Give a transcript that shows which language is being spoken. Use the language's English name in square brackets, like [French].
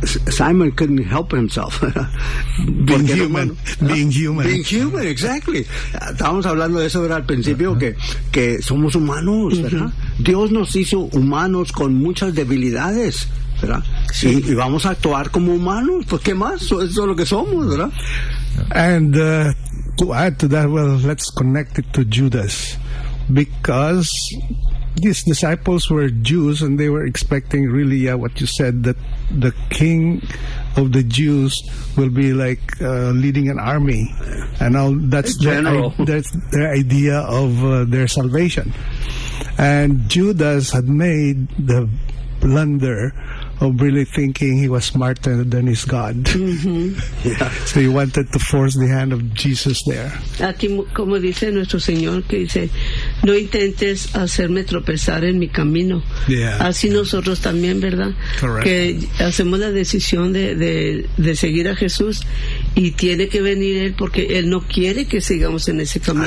[English] Simon couldn't help himself. Being human, exactly. [Spanish] Estábamos hablando de eso, ¿verdad? Al principio, que somos humanos, ¿verdad? Dios nos hizo humanos con muchas debilidades, ¿verdad? Sí. Y vamos a actuar como humanos, pues ¿qué más? Eso es lo que somos, ¿verdad? [English] And to add to that, well, let's connect it to Judas, because these disciples were Jews and they were expecting really what you said, that the king of the Jews will be like leading an army and all. That's their idea of their salvation. And Judas had made the blunder of really thinking he was smarter than his God. Yeah. So he wanted to force the hand of Jesus there. [Spanish] Aquí, como dice nuestro Señor, que dice, no intentes hacerme tropezar en mi camino. [English] Yeah. [Spanish] Así nosotros también, ¿verdad? [English] Correct. [Spanish] Que hacemos la decisión de seguir a Jesús y tiene que venir Él, porque Él no quiere que sigamos en ese camino.